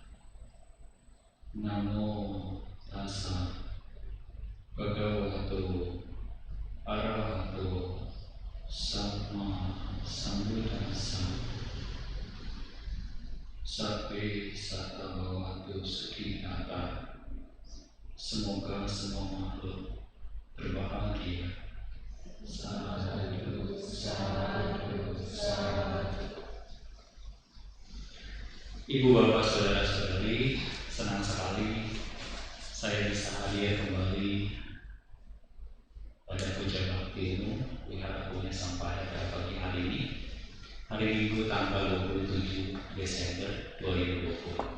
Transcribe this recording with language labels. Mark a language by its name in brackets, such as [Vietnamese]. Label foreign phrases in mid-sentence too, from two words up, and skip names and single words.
[Pali] Namo tassa bhagavato arahato sama sambuddhassa. Sabbe satta bhavantu sukhita. [Indonesian] Semoga semua makhluk berbahagia. [Pali] Sadhu, sadhu, sadhu. [Indonesian] Ibu bapak saudara-saudari, senang sekali saya bisa hadir kembali pada puja bakti Wihara Punya Sampaya pada pagi hari ini, hari Minggu tanggal 27 Desember 2020.